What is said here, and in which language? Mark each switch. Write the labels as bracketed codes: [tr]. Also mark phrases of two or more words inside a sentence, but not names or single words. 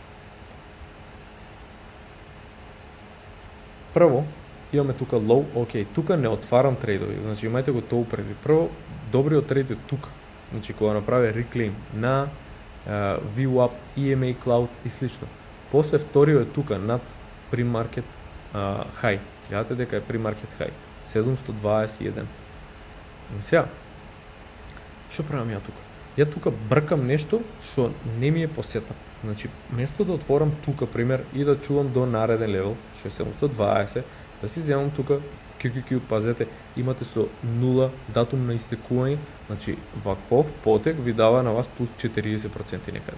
[mk] Прво, имаме тука low, окей, тука не отварам трейдови, значи имајте го тоа упреди. Прво, добриот трейд е тука, значи кога направи reclaim на VWAP, EMA Cloud и слично. После вториот е тука над [en] pre-market high. [mk] Гледате дека е [en] pre-market high. [mk] 721. И сега, што правам ја тука? Ја тука бркам нешто што не ми е по сетап. Значи, место да отворам тука, пример, и да чувам до нареден левел, што е 720, да си земам тука QQQ, пазете, имате со 0 датум на истекување, значи, ваков потек ви дава на вас плюс 40% некаде.